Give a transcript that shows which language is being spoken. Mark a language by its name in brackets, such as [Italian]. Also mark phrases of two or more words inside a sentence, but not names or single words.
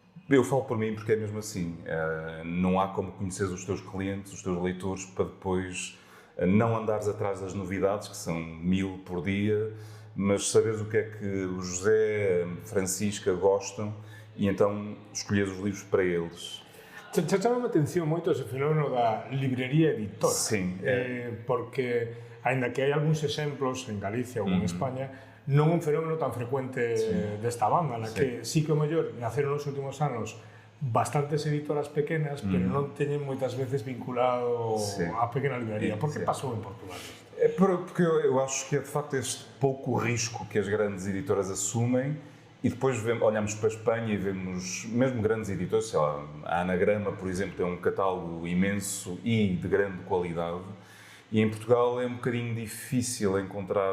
[Portuguese] Eu falo por mim porque é mesmo assim. Não há como conheceres os teus clientes, os teus leitores, para depois não andares atrás das novidades, que são 1000 por dia, mas saberes o que é que o José, a Francisca gostam e então escolheres os livros para eles. [Galician] Chama-me a atención moito ese fenómeno da librería editora. [Portuguese] Sim. [Galician] Porque, aínda que hai algúns exemplos en Galicia ou en España, non un fenómeno tan frecuente desta banda, na que sí que o mellor naceron nos últimos anos bastantes editoras pequenas, pero non teñen moitas veces vinculado a pequena librería. Por que pasou en Portugal? [Portuguese] Porque eu acho que é de facto este pouco risco que as grandes editoras assumem e depois olhamos para a Espanha e vemos mesmo grandes editores, sei lá, a Anagrama, por exemplo, tem um catálogo imenso e de grande qualidade. E em Portugal é um bocadinho difícil encontrar...